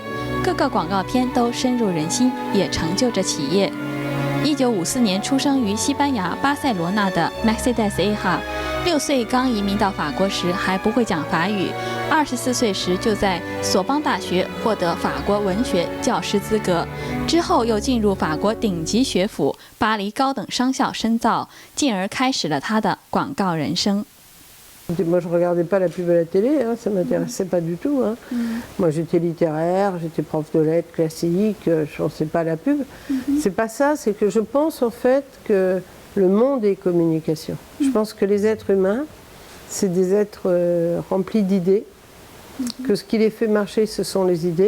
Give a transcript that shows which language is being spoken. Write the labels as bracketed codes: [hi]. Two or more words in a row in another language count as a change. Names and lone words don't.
[zh] 各个广告片都深入人心，也成就着企业。1954年出生于西班牙巴塞罗那的 Mercedes-AHA， 6岁刚移民到法国时还不会讲法语，24岁时就在索邦大学获得法国文学教师资格，之后又进入法国顶级学府巴黎高等商校深造，进而开始了他的广告人生。 [fr] Moi, je ne regardais pas la pub à la télé, ça ne m'intéressait pas du tout. Moi, j'étais littéraire, j'étais prof de lettres classiques, je ne pensais pas à la pub. C'est pas ça, c'est que je pense en fait que le monde est communication. Je pense que les êtres humains, c'est des êtres remplis d'idées, que ce qui les fait marcher, ce sont les idées.